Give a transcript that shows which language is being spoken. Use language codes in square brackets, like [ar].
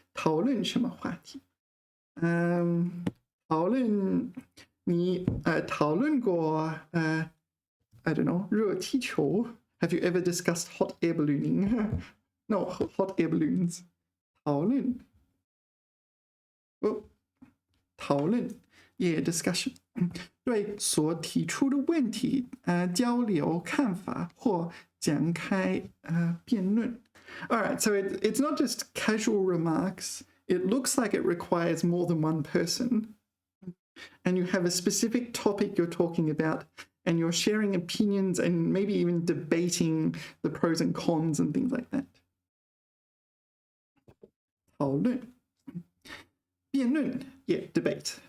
[zh] 讨论什么话题讨论你讨论过 [en] I don't know 热气球 Have you ever discussed hot air ballooning? No, hot air balloons. 讨论讨论 Yeah, discussion. [zh] 对所提出的问题交流看法或展开辩论 [en] Alright, so it's not just casual remarks. It looks like it requires more than one person. And you have a specific topic you're talking about, and you're sharing opinions and maybe even debating the pros and cons and things like that. 讨论辩论 Yeah, debate.